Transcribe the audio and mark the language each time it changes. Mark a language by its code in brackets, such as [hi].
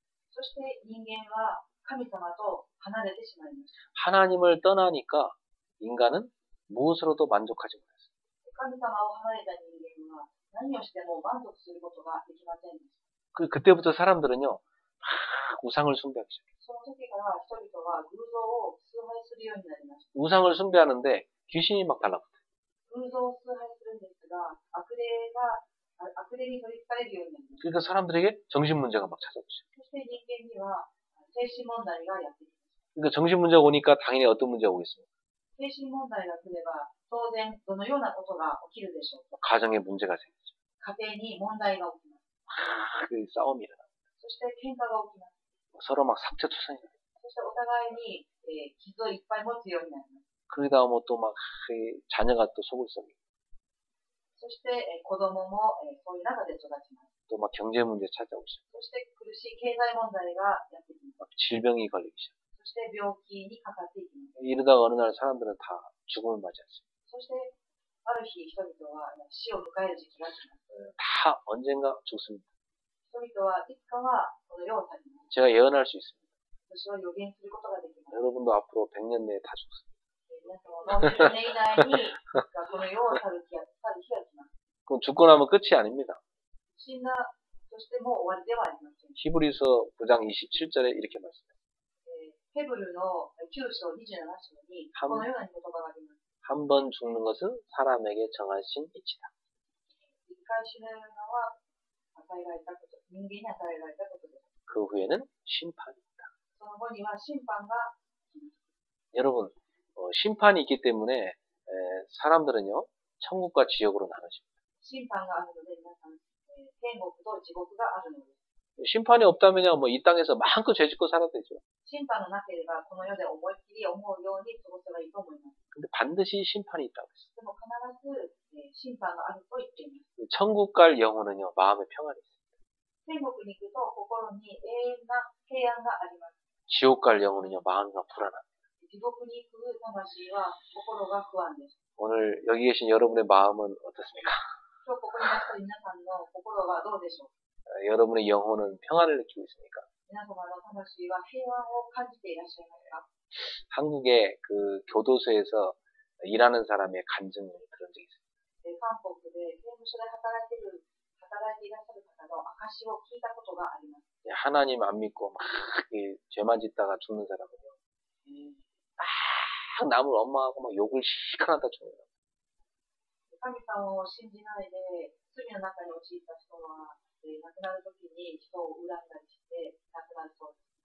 [ja] そして人間は神様と離れてしまいました。 [ko] 하나님을 떠나니까 인간은 무엇으로도 만족하지 못했어요. [ja] 神様を離れた人間は何をしても満足することができませんでした。 [ko] 그때부터 사람들은요, 막 우상을 숭배하기 시작해요. [ja] その時から人々は偶像を崇拝するようになりました。 [ko] 우상을 숭배하는데 귀신이 막 달라붙어요. [ja] 偶像を崇拝するんですが、悪霊に取り憑かれるようになりました。 [ko] 그러니까 사람들에게 정신 문제가 막 찾아오고 시작해요. [ja] そして人間には精神問題がやってきました。 [ko] 그러니까 정신 문제가 오니까 당연히 어떤 문제가 오겠습니까? [ja] 精神問題が来れば、当然どのようなことが起きるでしょうか。 [ko] 가정에 문제가 생기죠. [ja] 家庭に問題が起きます。 [ko] 그 싸움이 일어나요. [ja] そして喧嘩が起きます。 [ko] 서로 막 삽질투성이 나요. [ja] そしてお互いに、傷をいっぱい持つようになります。 [ko] 그러다 뭐 또 막 자녀가 또 속을 썩이고 [ja] そして、子供も、そういう中で育ちます。 [ko] 또 막 경제 문제 찾아오고 시작. [ja] そして苦しい経済問題がやってきます。 [ko] 막 질병이 걸리기 시작. [ja] そして病気にかかっていきます。 [ko] 이러다가 어느 날 사람들은 다 죽음을 맞이했어요. [ja] そしてある日人々は死を迎える時期が来ます。 [ko] 다 언젠가 죽습니다. [ja] 人々はいつかはこの世を去ります。 [ko] 제가 예언할 수 있습니다. [ja] 私は予言することができます。 [ko] 여러분도 앞으로 100년 내에 다 죽습니다. [ja] 皆様も10年以内にこの世を去る日が来ます。 [ko] 그럼 죽고 나면 끝이 아닙니다. [ja] 死んだとしても終わりではありません。 [ko] 히브리서 9장 27절에 이렇게 말씀해요. [ja] ヘブルの9章27章にこのような言葉があります。 [ko] 한 번 죽는 것은 사람에게 정하신 이치다. [ja] 一回死ぬのは与えられたこと、人間に与えられたことです。 [ko] 그 후에는 심판입니다. [ja] その後には審判が来ます。 [ko] 여러분, 심판이 있기 때문에 사람들은요, 천국과 지옥으로 나눠집니다. [ja] 審判があるので皆さん、天国と地獄があるのです。 [ko] 심판이 없다면요, 뭐 이 땅에서 마음껏 죄짓고 살아도 되죠. [ja] 審判がなければこの世で思いっきり思うように過ごせばいいと思います。 [ko] 근데 반드시 심판이 있다고 했어요. [ja] でも必ず、審判があると言っています。 [ko] 천국 갈 영혼은요, 마음의 평안이 있어요. [ja] 天国に行くと心に永遠な平安があります。 [ko] 지옥 갈 영혼은요, 마음이 불안합니다. [ja] 地獄に行く魂は心が不安です。 [ko] 오늘 여기 계신 여러분의 마음은 어떻습니까? [ja] 今日ここにいらっしゃる皆さんの心はどうでしょうか。 [ko] 여러분의 영혼은 평안을 느끼고 있습니까? [ja] 皆様の魂は平安を感じていらっしゃいますか。 [ko] 한국의 그 교도소에서 일하는 사람의 간증을 들은 적이 있어요. [ja] 韓国で刑務所で働いていらっしゃる方の証を聞いたことがあります。 [ko] 하나님 안 믿고 막 죄만 짓다가 죽는 사람은요, 막 남을 엄마하고 막 욕을 시큰하다 죽는 거예요. [ja] 神様を信じないで罪の中に陥った人は、亡くなるときに人を恨んだりして亡くなるそうです。